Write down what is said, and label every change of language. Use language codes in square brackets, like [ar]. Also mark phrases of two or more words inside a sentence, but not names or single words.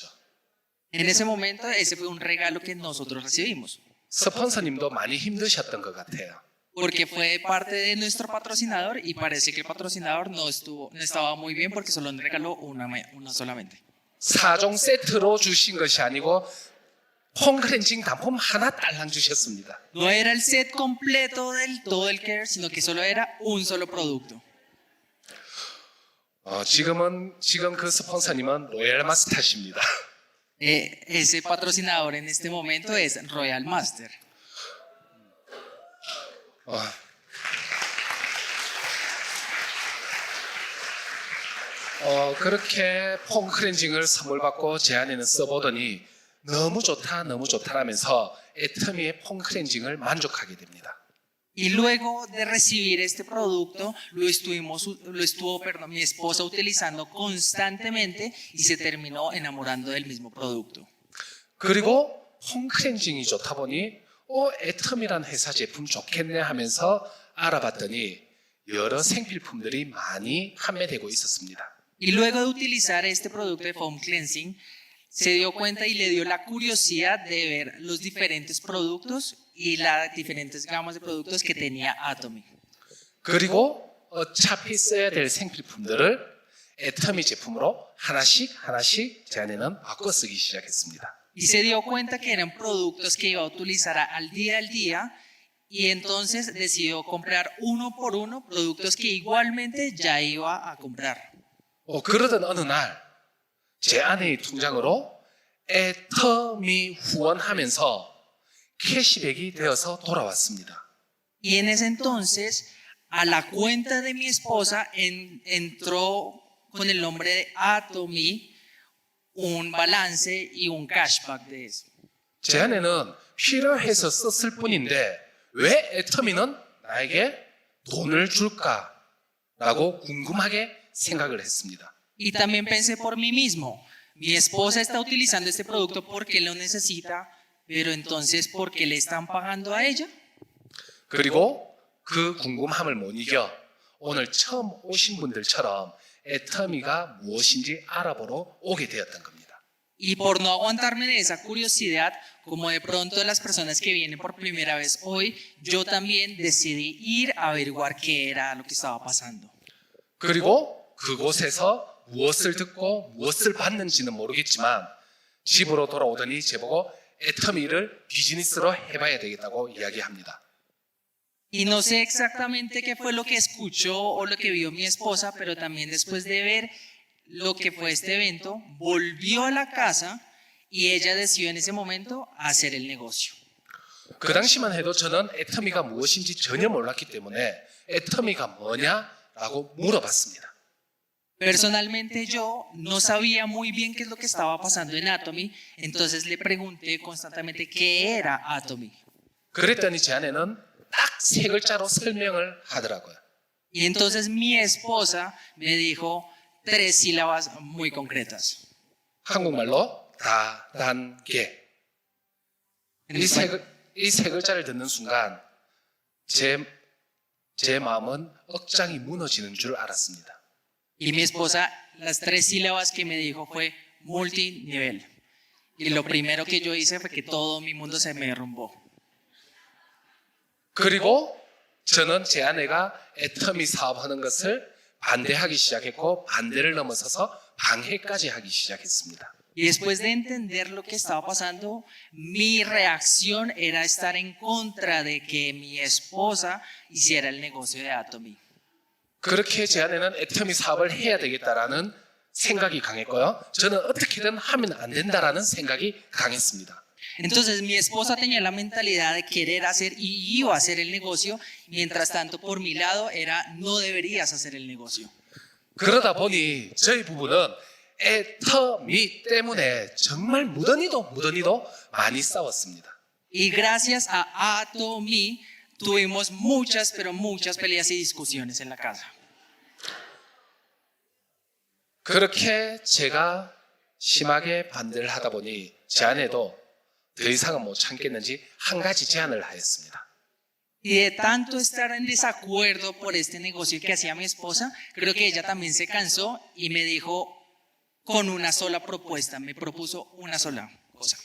[es] En ese momento ese fue un regalo que nosotros recibimos, [ko] 스폰서님도 많이 힘드셨던 것 같아요. [es] porque fue parte de nuestro patrocinador y parece que el patrocinador no estaba muy bien porque solo nos regaló una solamente. [ko] 4종 세트로 주신 것이 아니고 폼클렌징 단품 하나 딸랑 주셨습니다. [es] No era el set completo del todo el care, sino que solo era un solo producto. [ko] 지금 그 스폰서님은 로얄 마스터십니다. [es] Ese patrocinador en este momento es Royal Master. [ko] 그렇게 폼클렌징을 선물 받고 제 아내는 써보더니 너무 좋다 하면서 애터미의 폼클렌징을 만족하게 됩니다. [es] Y luego de recibir este producto, lo estuvo mi esposa utilizando constantemente y se terminó enamorando del mismo producto. [ko] 그리고 폼클렌징이 좋다 보니 애터미란 회사 제품 좋겠네 하면서 알아봤더니 여러 생필품들이 많이 판매되고 있었습니다. [es] Y luego de utilizar este producto de [en] foam cleansing, [es] se dio cuenta y le dio la curiosidad de ver los diferentes productos y las diferentes gamas de productos que tenía Atomy. [ko] 그리고 어차피 써야 될 생필품들을 애터미 제품으로 하나씩 제 아내는 바꿔 쓰기 시작했습니다. [es] Y se dio cuenta que eran productos que iba a utilizar al día y entonces decidió comprar uno por uno productos que igualmente ya iba a comprar. [ko] 그러던 어느 날 제 아내의 통장으로 애터미 후원하면서 캐시백이 되어서 돌아왔습니다. [es] Y en ese entonces a la cuenta de mi esposa entró con el nombre de Atomy un balance y un cashback de eso. [ko] 제 아내는 필요해서 썼을 뿐인데 왜 애터미는 나에게 돈을 줄까라고 궁금하게 생각을 했습니다. [es] Y también pensé por mí mismo, mi esposa está utilizando este producto porque lo necesita, pero entonces ¿por qué le están pagando a ella? [ko] 그리고 그 궁금함을 못 이겨 오늘 처음 오신 분들처럼 애터미가 무엇인지 알아보러 오게 되었던 겁니다. [es] Y por no aguantarme de esa curiosidad, como de pronto las personas que vienen por primera vez hoy, yo también decidí ir a averiguar qué era lo que estaba pasando. [ko] 그리고 그곳에서 무엇을 듣고 무엇을 받는지는 모르겠지만 집으로 돌아오더니 제보고 애터미를 비즈니스로 해봐야 되겠다고 이야기합니다. [es] Y no sé exactamente qué fue lo que escuchó o lo que vio mi esposa, pero también después de ver lo que fue este evento, volvió a la casa y ella decidió en ese momento hacer el negocio. [ko] 그 당시만 해도 저는 애터미가 무엇인지 전혀 몰랐기 때문에 애터미가 뭐냐라고 물어봤습니다. [es] Personalmente yo no sabía muy bien qué es lo que estaba pasando en Atomy, entonces le pregunté constantemente qué era Atomy. [ko] 그랬더니 제 아내는 딱 세 글자로 설명을 하더라고요. [es] Y entonces mi esposa me dijo 3 sílabas muy concretas. [ko] 한국말로 다단계. 이 세 글자를 듣는 순간 제 마음은 억장이 무너지는 줄 알았습니다. [es] Y mi esposa, las 3 sílabas que me dijo fue multinivel. Y lo primero que yo hice fue que todo mi mundo se me derrumbó. [ko] 그리고 저는 제 아내가 애터미 사업하는 것을 반대하기 시작했고 반대를 넘어서서 방해까지 하기 시작했습니다. [es] Y después de entender lo que estaba pasando, mi reacción era estar en contra de que mi esposa hiciera el negocio de Atomy. [ko] 그렇게 제 아내는 애터미 사업을 해야 되겠다라는 생각이 강했고요. 저는 어떻게든 하면 안 된다라는 생각이 강했습니다. [es] Entonces mi esposa tenía la mentalidad de querer hacer y iba a hacer el negocio, mientras tanto por mi lado era no deberías hacer el negocio. [ko] 그러다 보니 저희 부부는 애터미 때문에 정말 무던히도 많이 싸웠습니다. [es] Y gracias a Atomy tuvimos muchas, pero muchas peleas y discusiones en la casa. [ko] 그렇게 제가 심하게 반대를 하다 보니 제 아내도 더 이상은 못 참겠는지 한 가지 제안을 하였습니다. [es] Y de tanto estar en desacuerdo por este negocio que hacía mi esposa, creo que ella también se cansó y me dijo con una sola propuesta, me propuso una sola cosa.